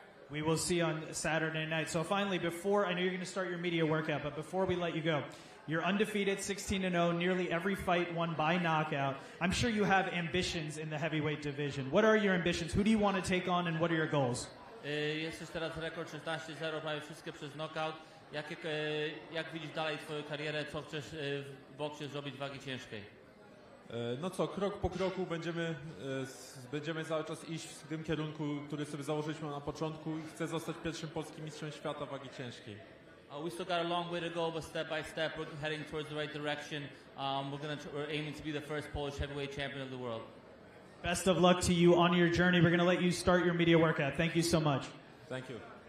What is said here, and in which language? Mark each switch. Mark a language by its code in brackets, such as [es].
[en] We will see on Saturday night. So finally, before, I know you're going to start your media workout, but before we let you go, you're undefeated, 16-0, nearly every fight won by knockout. I'm sure you have ambitions in the heavyweight division. What are your ambitions? Who do you want to take on and what are your goals? [pl] Jesteś teraz rekord 16-0, prawie wszystkie przez knockout. Jak widzisz dalej twoją karierę? Co chcesz w boksie zrobić w wagi ciężkiej? No co, krok po kroku będziemy cały czas iść w tym kierunku, który sobie założyliśmy na początku i chcę zostać pierwszym polskim mistrzem świata wagi ciężkiej. [en] We still got a long way to go, but step by step we're heading towards the right direction. We're aiming to be the first Polish heavyweight champion of the world. Best of luck to you on your journey. We're going to let you start your media workout. Thank you so much. Thank you.